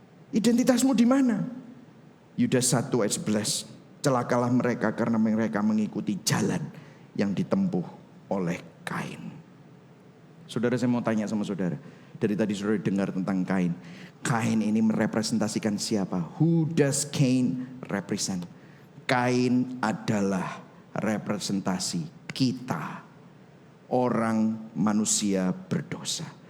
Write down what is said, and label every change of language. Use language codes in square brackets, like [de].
[id] Identitasmu di mana? Yudas 1 ayat 11. Celakalah mereka karena mereka mengikuti jalan yang ditempuh oleh Kain. Saudara, saya mau tanya sama saudara. Dari tadi saudara dengar tentang Kain. Kain ini merepresentasikan siapa? [en] Who does Cain represent? [id] Kain adalah representasi kita. Orang manusia berdosa.